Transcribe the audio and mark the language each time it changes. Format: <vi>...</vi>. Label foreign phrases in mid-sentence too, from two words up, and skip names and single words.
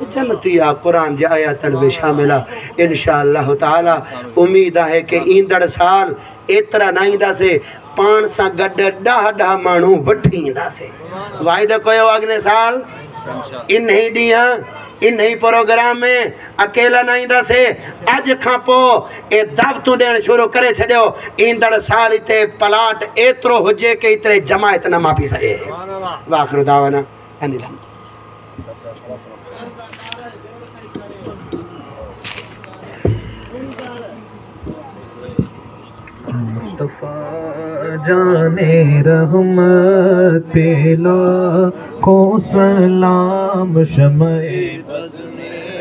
<sd>जन्नती आहे, क़ुरान जे आयतनि में शामिल आहे।</sd> <ar>إن شاء الله تعالى</ar> <sd>उम्मीद आहे कि ईंदड़ साल एतिरा न ईंदासीं, पाण सां गॾु 10 माण्हू वठी ईंदासीं। वाइदो कयो अॻिले साल इन ई ॾींहुं इन ही प्रोग्राम में अकेला न ईंदासीं। अॼु खां पोइ ए दावतूं ॾियणु शुरू करे छॾियो। ईंदड़ साल हिते प्लाट एतिरो हुजे कि एतिरे जमायत न मापी सघे।</sd> <ar>وآخر دعوانا أن الحمد.</ar> <ur>مصطفیٰ جانِ رحمت پہ لاکھوں سلام، شمعِ بزم</ur>